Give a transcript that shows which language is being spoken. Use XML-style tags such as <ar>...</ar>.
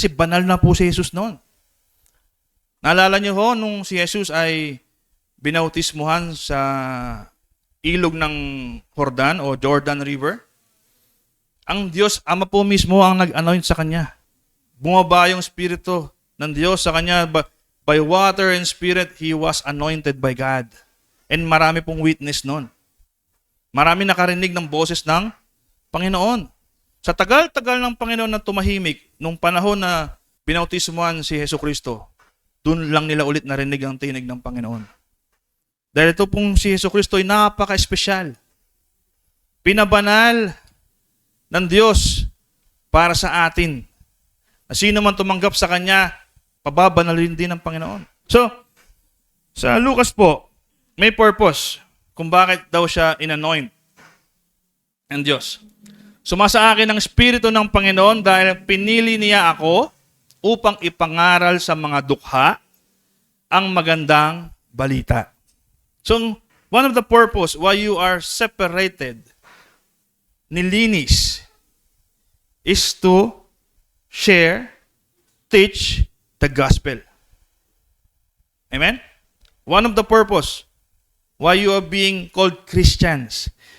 <tl>Kasi banal na po si Jesus noon. Naalala niyo ho, nung si Jesus ay binautismuhan sa ilog ng Jordan o Jordan River, ang Diyos Ama po mismo ang nag-anoint sa kanya. Bumaba yung Espiritu ng Diyos sa kanya.</tl> <en>By water and Spirit, He was anointed by God.</en> <tl>And marami pong witness noon. Marami nakarinig ng boses ng Panginoon. Sa tagal-tagal ng Panginoon na tumahimik, nung panahon na binautismuhan si Jesucristo, doon lang nila ulit narinig ang tinig ng Panginoon. Dahil ito pong si Jesucristo ay napaka-espesyal. Pinabanal ng Diyos para sa atin. Na sino man tumanggap sa Kanya, pababanalin din ng Panginoon. So, sa Lucas po, may purpose kung bakit daw siya in-anoint ng Diyos. Sumasa akin ang Espiritu ng Panginoon dahil pinili niya ako upang ipangaral sa mga dukha ang magandang balita.</tl> <en>So, one of the purpose why you are separated, nilinis, is to share, teach the gospel. Amen? One of the purpose why you are being called Christians.</en>